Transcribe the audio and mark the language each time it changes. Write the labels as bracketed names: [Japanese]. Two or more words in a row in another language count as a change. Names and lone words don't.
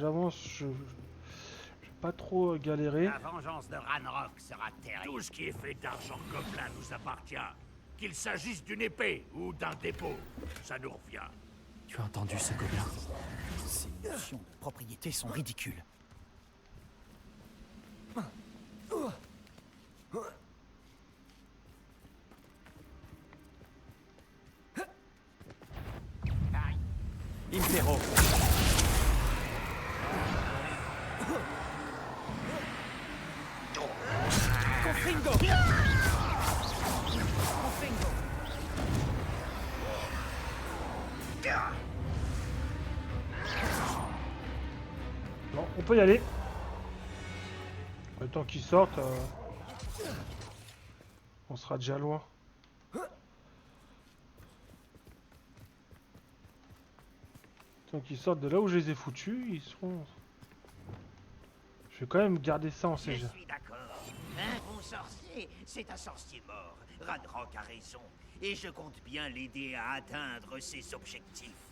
[French] J'avance, je vais pas trop galérer. La vengeance de Ranrock sera terrible. Tout ce qui est fait d'argent gobelin nous appartient. Qu'il s'agisse d'une épée ou d'un dépôt, ça nous revient. Tu as entendu ce gobelin? Ces notions de propriété sont ridicules. Impero. Confringo. Confringo. Bon, on peut y aller. Le temps qu'ils sortent, on sera déjà loin. Le temps qu'ils sortent de là où je les ai foutus, ils seront... Je vais quand même garder ça en Je CG. suis d'accord. Un bon sorcier, c'est un sorcier mort. Ranrock a raison. Et je compte bien l'aider à atteindre ses objectifs.